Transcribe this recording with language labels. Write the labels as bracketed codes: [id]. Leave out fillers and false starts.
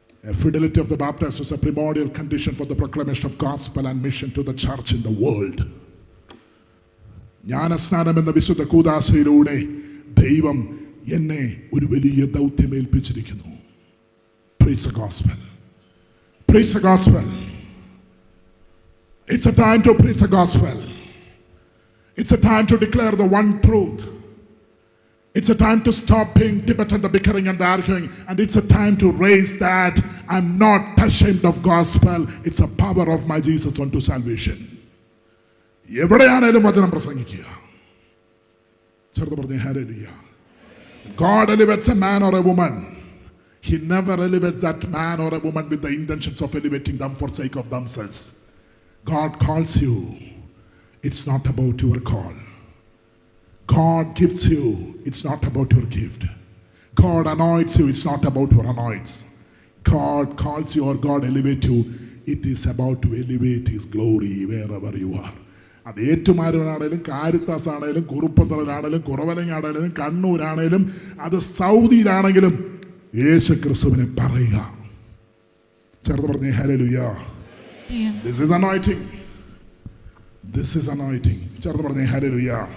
[en] A fidelity of the Baptist is a primordial condition for the proclamation of gospel and mission to the church in the world. [ml] ജ്ഞാനസ്നാനം എന്ന വിശുദ്ധ കൂദാശയിലൂടെ ദൈവം എന്നെ ഒരു വലിയ ദൗത്യം ഏൽപ്പിച്ചിരിക്കുന്നു. [en] Preach the gospel. Preach the gospel. It's a time to preach the gospel. It's a time to declare the one truth. It's a time to stop being debating, the bickering and the arguing, and it's a time to raise that I'm not ashamed of gospel. It's a power of my Jesus unto salvation. [ml] എവിടെയാണേലും വചനം പ്രസംഗിക്കുക. ചേർത്ത് പറഞ്ഞേ hallelujah. [en] God elevates a man or a woman He never elevates that man or a woman with the intentions of elevating them for sake of themselves. God calls you. It's not about your call. God gifts you. It's not about your gift. God anoints you. It's not about your anoints. God calls you or God elevates you. It is about to elevate His glory wherever you are. [ml] അത് ഏറ്റുമാരൂരാണേലും Caritas ആണേലും കുറുപ്പന്തറയിലാണേലും കുറവലങ്ങാണേലും കണ്ണൂരാണേലും അത് സൗദിയിലാണെങ്കിലും യേശു ക്രിസ്തുവിനെ പറയുക. ചേർത്ത് പറഞ്ഞേ hallelujah. [en] This is anointing. This is anointing. [ml] ചേർത്ത് പറഞ്ഞേ hallelujah.